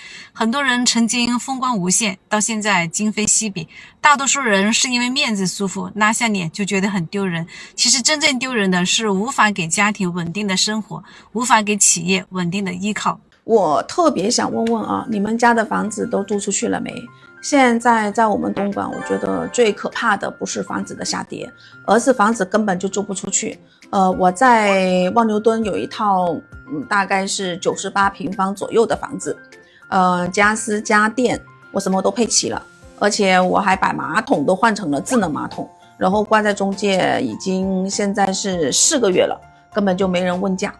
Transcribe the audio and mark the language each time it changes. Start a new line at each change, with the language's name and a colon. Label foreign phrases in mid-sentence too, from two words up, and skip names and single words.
Chinese: 很多人曾經風光無限，到現在今非昔比。大多数人是因為面子舒服，拉下臉就覺得很丟人。其實真正丟人的是無法給家庭穩定的生活，无法給企業穩定的依靠。我特別想問問啊，你們家的房子都租出去了沒？現在在我們東莞，我覺得最可怕的不是房子的下跌，而是房子根本就租不出去。我在望牛墩有一套，大概是98平方左右的房子，家私家電我什麼都配齊了，而且我還把馬桶都換成了智能馬桶，然後掛在中介已經現在是4個月了，根本就沒人問價。